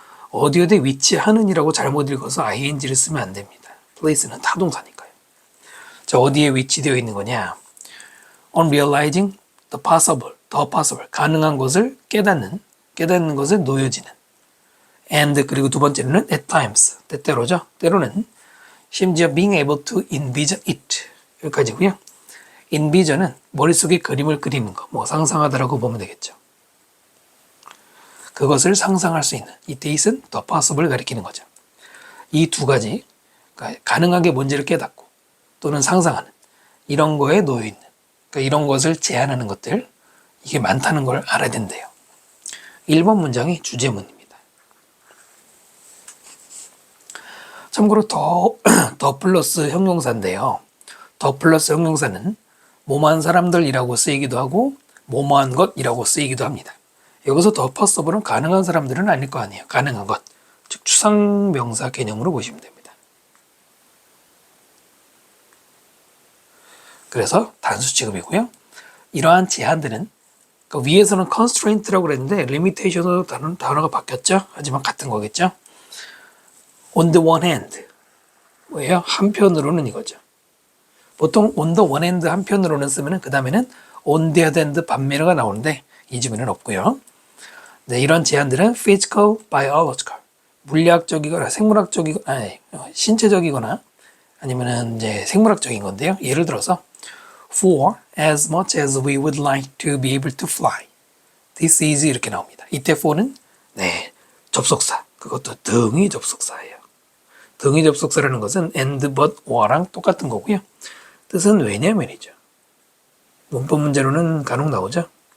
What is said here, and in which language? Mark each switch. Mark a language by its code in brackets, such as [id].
[ko] 어디 위치하는이라고 잘못 읽어서 ing를 쓰면 안 됩니다. place는 타동사니까요. 자, 어디에 위치되어 있는 거냐? [en] On realizing the possible, [ko] 가능한 것을 깨닫는 것을 놓여지는. [en] And [ko] 그리고 두 번째로는 [en] at times, [ko] 때때로죠. 때로는 심지어 [en] being able to envision it [ko] 여기까지고요. envision은 머릿속에 그림을 그리는 거, 뭐 상상하다라고 보면 되겠죠. 그것을 상상할 수 있는 이 뜻은 the possible을 가리키는 거죠. 이 두 가지, 그러니까 가능한 게 뭔지를 깨닫고 또는 상상하는 이런 거에 놓여 있는, 그러니까 이런 것을 제한하는 것들, 이게 많다는 걸 알아야 된대요. 1번 문장이 주제문입니다. 참고로 더 플러스 형용사인데요. 더 플러스 형용사는 뭐뭐한 사람들이라고 쓰이기도 하고 뭐뭐한 것이라고 쓰이기도 합니다. 여기서 더 possible은 가능한 사람들은 아닐 거 아니에요. 가능한 것, 즉 추상명사 개념으로 보시면 됩니다. 그래서 단수 취급이고요. 이러한 제한들은 그러니까 위에서는 constraint라고 그랬는데 limitation으로 단어가 바뀌었죠. 하지만 같은 거겠죠. [en] On the one hand [ko] 뭐예요? 한편으로는 이거죠. 보통 [en] on the one hand [ko] 한편으로는 쓰면은 그 다음에는 [en] on the other hand [ko] 반면어가 나오는데 이 지문에는 없고요. 네, 이런 제한들은 physical, biological, 물리학적이거나 신체적이거나 아니면은 이제 생물학적인 건데요. 예를 들어서 [en] For as much as we would like to be able to fly, this is [ko] 이렇게 나옵니다. 이때 for는 네, 접속사, 그것도 등위 접속사예요. 등위 접속사라는 것은 and, but, or랑 똑같은 거고요. 뜻은 왜냐면이죠. 문법 문제로는 간혹 나오죠.